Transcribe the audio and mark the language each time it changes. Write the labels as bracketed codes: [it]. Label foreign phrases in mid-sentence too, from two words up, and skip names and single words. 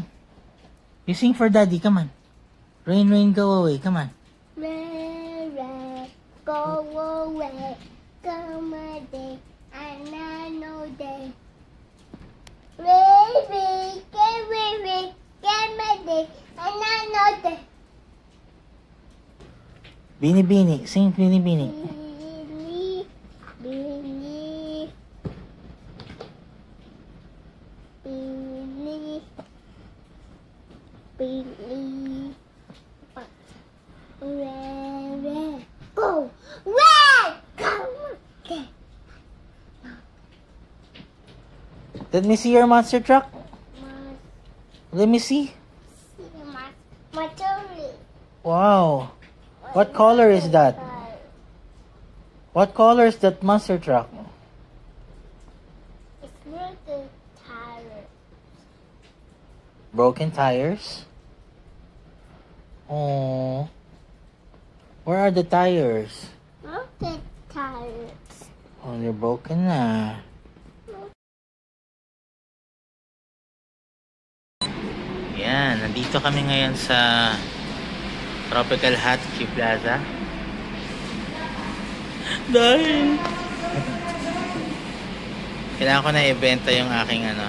[en] You sing for Daddy. Come on. Rain, rain, go away. Come on. Rain, rain, go away. Come a day, another day. Rain, rain, get rain, get my day, another day. Bini, Bini. Sing Bini, Bini. Bini, Bini, Bini, Bini. Red, red, go, red, come, okay. Let me see your monster truck. Let me see. My Wow. What color is that? What color is that monster truck? It's near the tire. Broken tires? Oh. Where are the tires? Broken tires. Oh, they're broken na. [tl] Yan, nandito kami ngayon sa Tropical Hot Q Plaza. Dahil kailangan ko na ibenta yung aking ano.